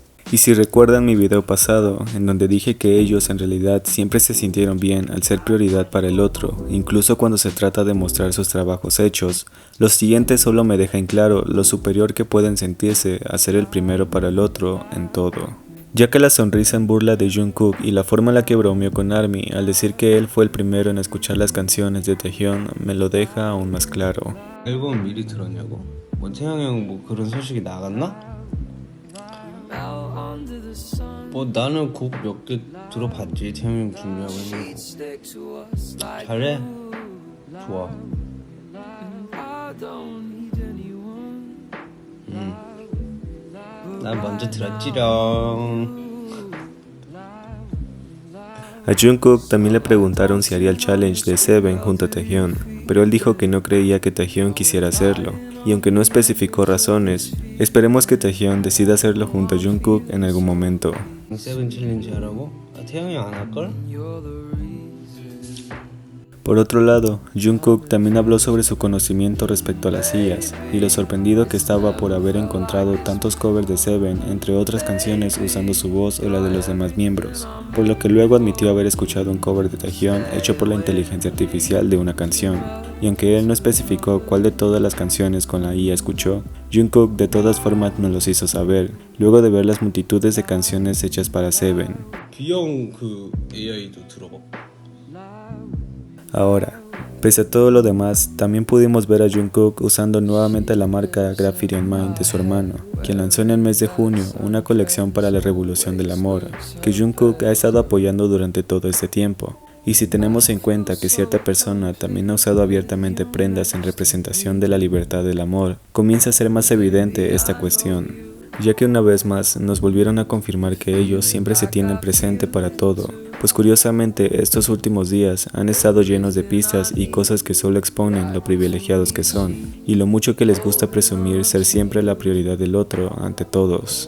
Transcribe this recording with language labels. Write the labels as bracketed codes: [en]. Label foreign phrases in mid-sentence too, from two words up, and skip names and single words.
[es] Y si recuerdan mi video pasado, en donde dije que ellos en realidad siempre se sintieron bien al ser prioridad para el otro, incluso cuando se trata de mostrar sus trabajos hechos, lo siguiente solo me deja en claro lo superior que pueden sentirse a ser el primero para el otro en todo. Ya que la sonrisa en burla de Jungkook y la forma en la que bromeó con ARMY al decir que él fue el primero en escuchar las canciones de Taehyung me lo deja aún más claro. [ko] 앨범 미리 들었냐고? 뭐 태영이 형 뭐 그런 소식이 나갔나? 뭐 나는 곡 몇 개 들어봤지. 태영이 형 준비하고 있는 거 잘해? 좋아. 난 먼저 들었지롱. [es] A Jungkook también le preguntaron si haría el challenge de Seven junto a Taehyung, pero él dijo que no creía que Taehyung quisiera hacerlo, y aunque no especificó razones, esperemos que Taehyung decida hacerlo junto a Jungkook en algún momento. [ko] 세븐 챌린지 하라고? 태영이 형 안 할걸? [es] Por otro lado, Jungkook también habló sobre su conocimiento respecto a las IAs y lo sorprendido que estaba por haber encontrado tantos covers de Seven entre otras canciones usando su voz o la de los demás miembros, por lo que luego admitió haber escuchado un cover de Taehyung hecho por la inteligencia artificial de una canción, y aunque él no especificó cuál de todas las canciones con la IA escuchó, Jungkook de todas formas nos los hizo saber, luego de ver las multitudes de canciones hechas para Seven. [ko] 귀여운 그 AI도 들어봐. [es] Ahora, pese a todo lo demás, también pudimos ver a Jungkook usando nuevamente la marca Graffiti on Mind de su hermano, quien lanzó en el mes de junio una colección para la revolución del amor, que Jungkook ha estado apoyando durante todo este tiempo. Y si tenemos en cuenta que cierta persona también ha usado abiertamente prendas en representación de la libertad del amor, comienza a ser más evidente esta cuestión, ya que una vez más nos volvieron a confirmar que ellos siempre se tienen presente para todo, pues curiosamente estos últimos días han estado llenos de pistas y cosas que solo exponen lo privilegiados que son, y lo mucho que les gusta presumir ser siempre la prioridad del otro ante todos.